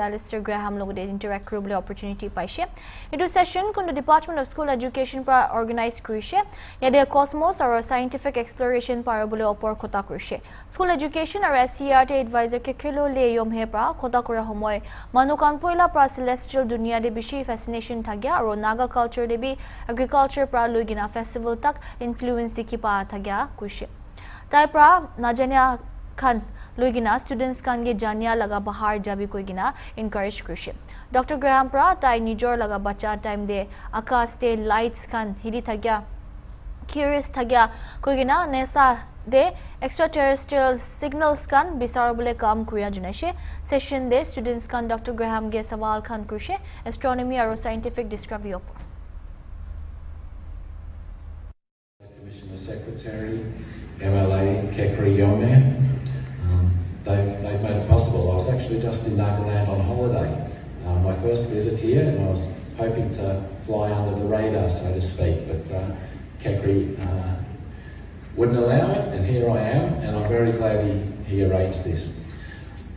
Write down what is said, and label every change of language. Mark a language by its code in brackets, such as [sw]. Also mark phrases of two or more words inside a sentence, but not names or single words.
[nag] Alistair Graham logo de interact krubli opportunity paishe. Itu session kun the Department of School Education pra organize kurishe. Yade cosmos or [en] scientific exploration [nag] para bole opor khota kurishe. School Education or SCRT advisor ke kilo le yom he pra khota kura homoy manukan poila pra celestial dunia de bishi fascination thagya aro Naga culture de bi agriculture pra lugina festival tak influence dikhi pa thagya kuishe tai pra najanya khan lugina students kan ge janya laga bahar jabi koigina encourage kuishe Dr. Graham pra tai nijor laga bacha time de akas te lights kan hiri thagya curious thagya koigina nesa de [en] extraterrestrial signals [nag] kan bisar bole kam kuya junaishe session de students kan Dr. Graham ge sawal khan kuishe astronomy aro [en] scientific discovery [nag] opor [en] Commissioner Secretary, MLA Kekri Yome, they've made it possible. I was actually just in Nagaland on holiday, my first visit here, and I was hoping to fly under the radar, so to speak, but Kekri wouldn't allow it, and here I am, and I'm very glad he arranged this.